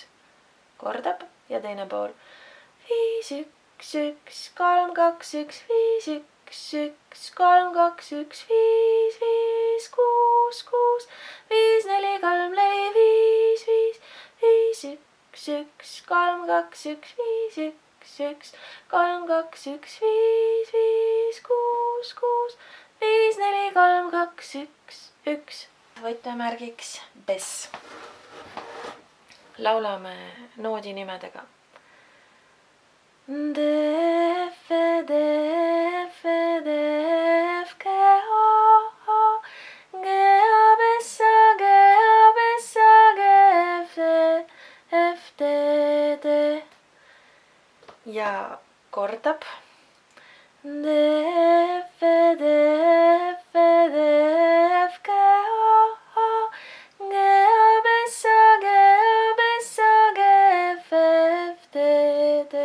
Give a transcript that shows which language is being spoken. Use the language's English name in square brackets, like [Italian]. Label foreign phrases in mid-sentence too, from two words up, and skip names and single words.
[Estonian] Kordab ja teine pool. 5, 1, 1, 3, 2, 1, 5, 1, 1, 3, 2, 1, 5, 5, 6, 6, 5, 4, 3, 4, 5, 5, 5, 1, 1, 3, 2, 1, 5, 1, 1, 3, 2, 1, 5, 5, 6, 6, 5, 4, 3, 2, 1, 1. Võtmemärgiks BES. Laulame noodi nimedega. D, F, D, F, D, F, G, A, G, A, B, S, A, G, A, B, S, A, G, F, F, D, D. Ja kordab. D, F, D, F, D, F, G, A, G, A, B, S, A, G, A, B, S, A, G, F, F, D, D.